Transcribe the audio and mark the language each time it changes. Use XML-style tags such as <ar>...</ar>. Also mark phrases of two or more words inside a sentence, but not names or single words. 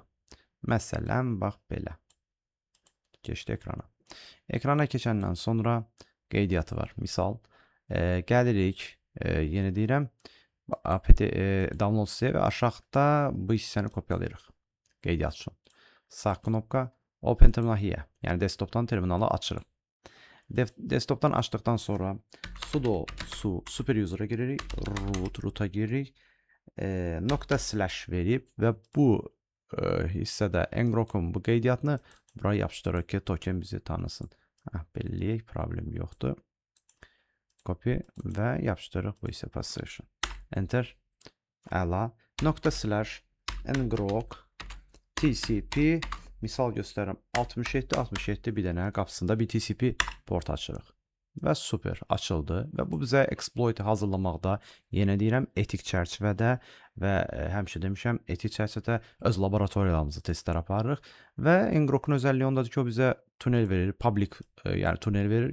<az>Məsələn, bax belə. Keçdi ekrana. Ekrana keçəndən sonra qeydiyyatı var. Misal, gəlirik, yenə deyirəm, apt download hissəyə və aşağıda bu hissəni kopyalayırıq. Qeydiyyat üçün. Sağ knopka</az> <en>open terminal here.</en> <az>Yəni desktopdan terminalı açırıq. Desktopdan açdıqdan sonra</az> <en>sudo super user'a</en> <az>giririk, root'a giririk, ./ verib və bu hissədə Ngrokun bu qeydiyyatını buraya yapışdırırıq ki, token bizi tanısın. Belirləyək, problem yoxdur. Copy və yapışdırırıq bu hissə position. Enter. Əla. ./ Ngrok TCP misal göstərirəm 67 bir dənə qapısında bir</az> <en>TCP port</en> <az>açırıq. Və super açıldı və bu bizə exploit hazırlamaqda, yenə deyirəm, etik çərçivədə və həmişə demişəm, etik çərçivədə öz laboratoriyalarımızı testlər aparırıq və Ngrokun özəlliyi ondadır ki, o bizə tunel verir, public, yəni tunel verir.</az>